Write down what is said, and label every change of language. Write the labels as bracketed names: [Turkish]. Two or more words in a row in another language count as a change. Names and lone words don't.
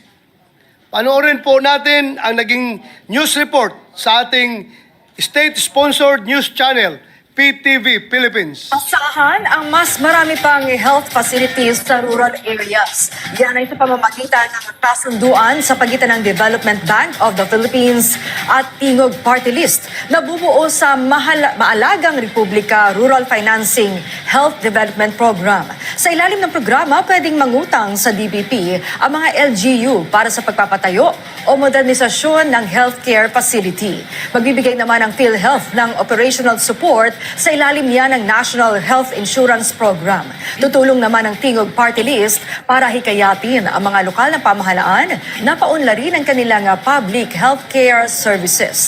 [Filipino] Panoorin po natin ang naging [English] news report [Filipino] sa ating [English] state-sponsored news channel, [Filipino] PTV Philippines. Asahan ang mas marami pang [English] health facilities [Filipino] sa [English] rural areas. [Filipino] Yan ay sa pamamagitan ng kasunduan sa pagitan ng Development Bank of the Philippines at Tingog Party List na bubuo sa Maalagang Republika Rural Financing Health Development Program. Sa ilalim ng programa, pwedeng mangutang sa DBP ang mga LGU para sa pagpapatayo o modernisasyon ng [English] healthcare facility. [Filipino] Magbibigay naman ang PhilHealth ng [English] operational support [Filipino] sa ilalim niya ng National Health Insurance Program. Tutulong naman ang Tingog Party List para hikayatin ang mga lokal na pamahalaan na paunlarin ang kanilang [English] public healthcare services.